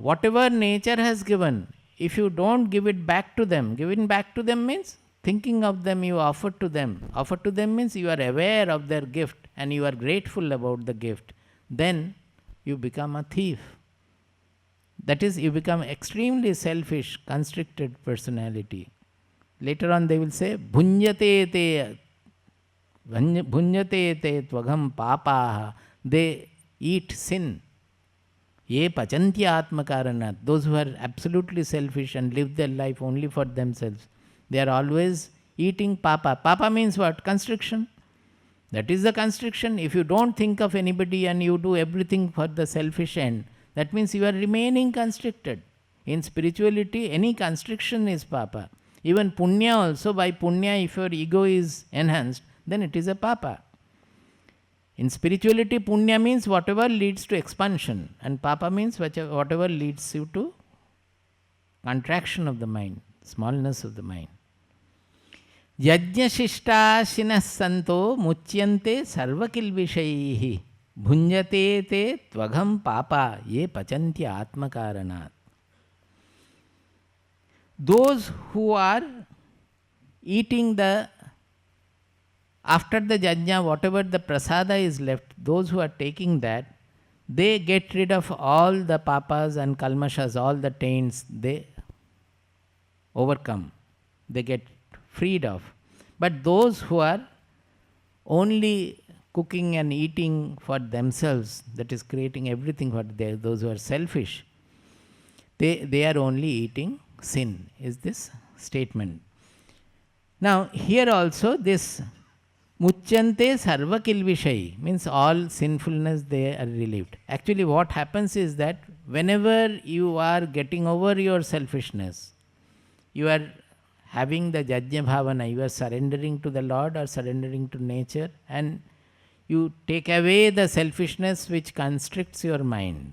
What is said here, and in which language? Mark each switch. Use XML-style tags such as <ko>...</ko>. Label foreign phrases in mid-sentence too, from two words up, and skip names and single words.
<en>Whatever nature has given, if you don't give it back to them, giving back to them means thinking of them, you offer to them. Offer to them means you are aware of their gift and you are grateful about the gift. Then you become a thief. That is, you become extremely selfish, constricted personality. Later on they will say,</en> <sa>भुञ्जते ते त्वघं पापाः.</sa> <en>They eat sin.</en> <sa>ये पचन्त्य आत्मकारणात्.</sa> <en>Those who are absolutely selfish and live their life only for themselves, they are always eating papa. Papa means what? Constriction. That is the constriction. If you don't think of anybody and you do everything for the selfish end, that means you are remaining constricted. In spirituality, any constriction is papa. Even punya also, by punya, if your ego is enhanced, then it is a papa. In spirituality, punya means whatever leads to expansion, and papa means whatever leads you to contraction of the mind, smallness of the mind.</en> <sa>यज्ञ सन्तो मुच्यन्ते सर्वकिल्बिषैः भुञ्जते ते त्वघं पापा ये पचन्ति आत्मकारणात्.</sa> <en>Those who are eating after the yajna, whatever the prasada is left, those who are taking that, they get rid of all the papas and kalmashas, all the taints, they overcome, they get freed of. But those who are only cooking and eating for themselves, that is creating everything for those who are selfish, they are only eating sin, is this statement. Now here also this</en> <sa>मुच्यन्ते सर्व किल्बिषैः</sa> <en>means all sinfulness they are relieved. Actually what happens is that whenever you are getting over your selfishness, you are having the</en> <sa>यज्ञ भावना,</sa> <en>you are surrendering to the Lord or surrendering to nature, and you take away the selfishness which constricts your mind.</en>